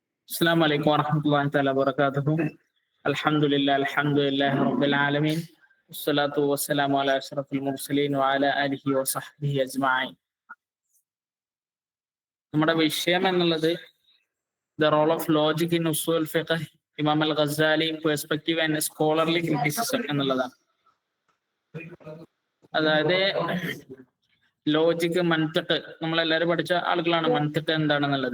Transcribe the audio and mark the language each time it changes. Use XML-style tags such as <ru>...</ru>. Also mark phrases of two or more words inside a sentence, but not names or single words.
<ar>السلام عليكم ورحمة الله تعالى وبركاته. الحمد لله رب العالمين. والصلاة والسلام على أشرف المرسلين وعلى آله وصحبه أجمعين.</ar> <ml>നമ്മുടെ വിഷയം എന്നുള്ളത്</ml> <en>The Role of Logic in Usul Fiqh, Imam Al-Ghazali Perspective and Scholarly Criticism</en> <ml>എന്നുള്ളതാണ്. അതായത് ലോജിക്, മൻതിഖ്, നമ്മളെല്ലാവരും പഠിച്ച ആളുകളാണ് മൻതിഖ് എന്താണെന്നുള്ളത്.</ml>